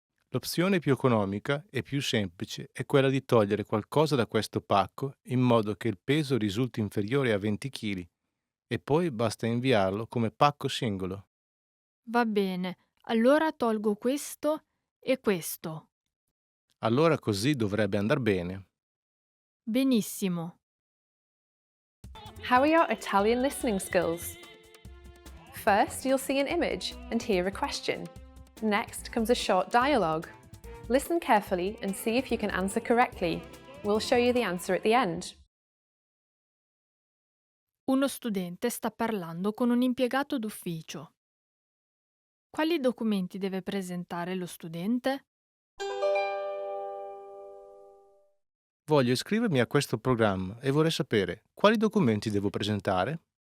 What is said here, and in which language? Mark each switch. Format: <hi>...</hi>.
<it>L'opzione più economica e più semplice è quella di togliere qualcosa da questo pacco in modo che il peso risulti inferiore a 20 kg e poi basta inviarlo come pacco singolo. Va bene. Allora tolgo questo e questo. Allora così dovrebbe andar bene. Benissimo.</it> <en>How are your Italian listening skills? First, you'll see an image and hear a question. Next comes a short dialogue. Listen carefully and see if you can answer correctly. We'll show you the answer at the end.</en> <it>Uno studente sta parlando con un impiegato d'ufficio. Quali documenti deve presentare lo studente? Voglio iscrivermi a questo programma e vorrei sapere quali documenti devo presentare.</it>